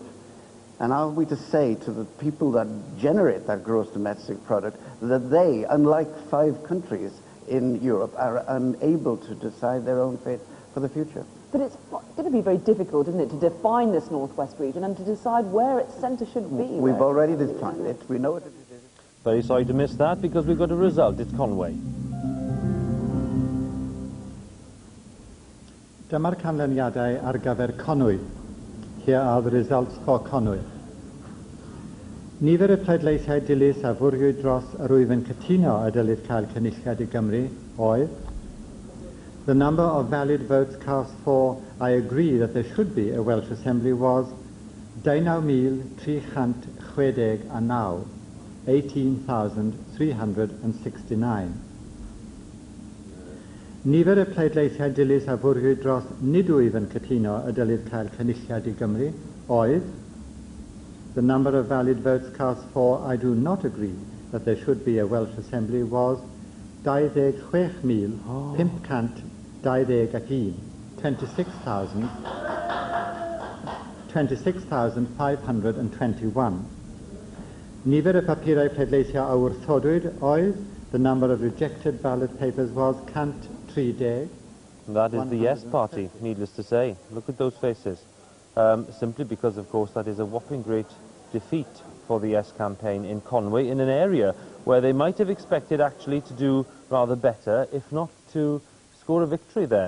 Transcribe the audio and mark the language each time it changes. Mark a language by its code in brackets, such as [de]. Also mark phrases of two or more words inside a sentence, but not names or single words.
[en] And are we to say to the people that generate that gross domestic product that they, unlike 5 countries in Europe, are unable to decide their own fate for the future? But it's going to be very difficult, isn't it, to define this Northwest region and to decide where its centre should be. We've already defined it. We know what it is. Very sorry to miss that, because we've got a result. It's Conway. [cy] Dyma'r canlyniadau ar gyfer Conwy. [en] Here are the results for Conwy. [cy] Nifer y pleidleisiau dilys a fwriwyd dros yr wyf yn cytuno y dylid cael cynulliad i Gymru oedd [en] the number of valid votes cast for I agree that there should be a Welsh Assembly was 19,369, 18,369. [cy] Nifer y pleidleisiau dilys a fwriwyd dros nid wyf yn cytuno y dylid cael cynulliad i Gymru oedd [en] the number of valid votes cast for I do not agree that there should be a Welsh Assembly was 26,521, 26,521. [cy] Nifer y papurau pleidleisio a wrthodwyd oedd [en] the number of rejected ballot papers was 130. That is the Yes Party, needless to say. Look at those faces. Simply because, of course, that is a whopping great defeat for the Yes campaign in Conway, in an area where they might have expected actually to do rather better, if not to score a victory there.